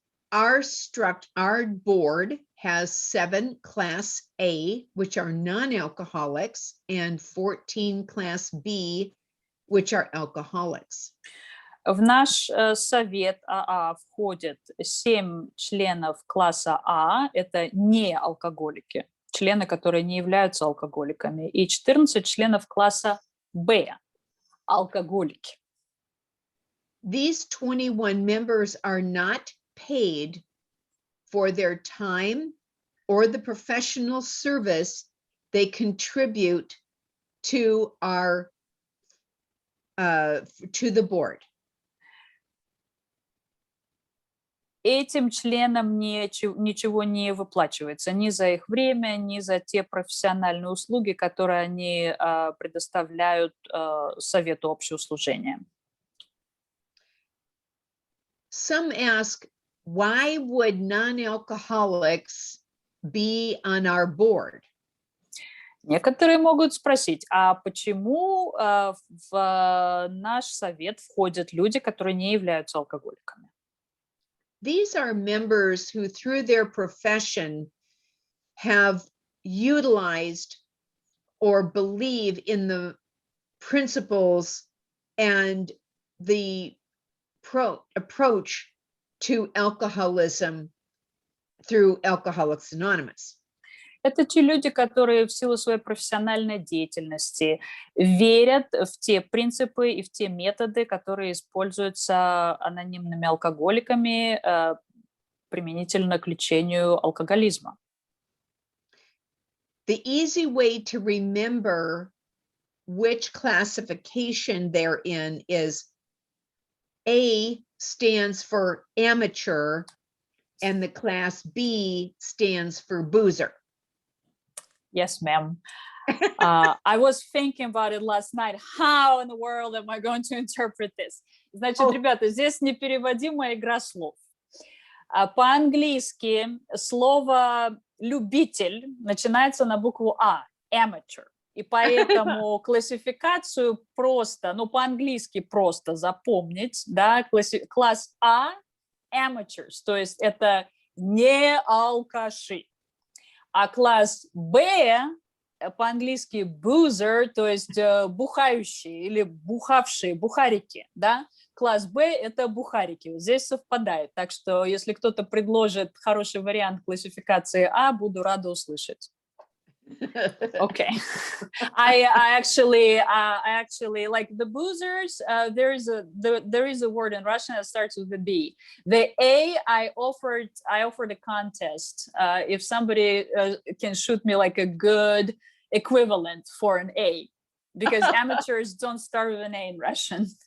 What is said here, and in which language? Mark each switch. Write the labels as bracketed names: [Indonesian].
[English] Our board has 7 Class A, which are non-alcoholics, and 14 Class B, which are alcoholics. [Russian] В наш совет АА входит 7 членов класса А, это не алкоголики, члены, которые не являются алкоголиками, и 14 членов класса Б, алкоголики. [English] These 21 members are not paid for their time or the professional service they contribute to our to the board. [Russian] Этим членам ничего не выплачивается ни за их время, ни за те профессиональные услуги, которые они предоставляют Совету общего служения. [English] Some ask, why would non-alcoholics be on our board? [Russian] Некоторые могут спросить, а почему в наш совет входят люди, которые не являются алкоголиками? [English] These are members who, through their profession, have utilized or believe in the principles and the approach to alcoholism through Alcoholics Anonymous. [Russian] Это те люди, которые в силу своей профессиональной деятельности верят в те принципы и в те методы, которые используются анонимными алкоголиками применительно к лечению алкоголизма. [English] The easy way to remember which classification they're in is A stands for amateur and the class B stands for boozer. Yes, ma'am. I was thinking about it last night. How in the world am I going to interpret this? [Russian] Значит, ребята, здесь непереводимая игра слов. По-английски слово «любитель» начинается на букву А, amateur. И поэтому классификацию просто, ну, по-английски просто запомнить, да, класс А, amateurs, то есть это не алкаши. А класс Б, по-английски boozer, то есть бухающие или бухавшие, бухарики, да? Класс Б – это бухарики. Здесь совпадает. Так что, если кто-то предложит хороший вариант классификации А, буду рада услышать. [English] Okay. I actually like the boozers. There is a word in Russian that starts with the B. The A, I offered a contest. If somebody can shoot me like a good equivalent for an A, because amateurs don't start with an A in Russian.